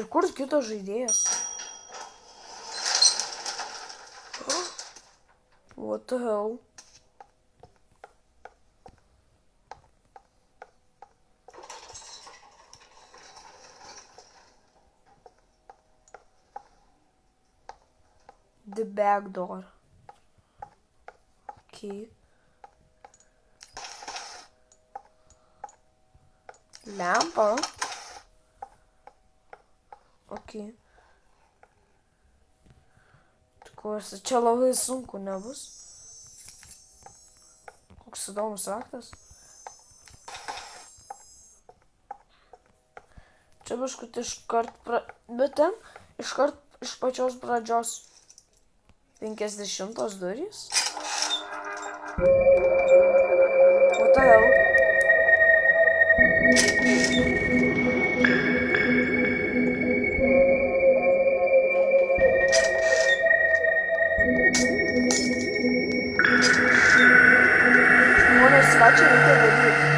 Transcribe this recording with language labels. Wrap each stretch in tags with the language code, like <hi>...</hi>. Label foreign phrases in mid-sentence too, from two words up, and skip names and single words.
<lt>dar kitas žaidėjas.</lt> <en>What the hell? The back door. Okay. Lempa. Okay.</en> <lt>Tikiuosi, čia labai sunku nebus. Koks įdomus raktas. Čia biškut iškart bet ten iškart iš pačios pradžios 50 durys.</lt> <en>What the hell?</en> <lt>Žmonės, ką čia reikia daryti?</lt>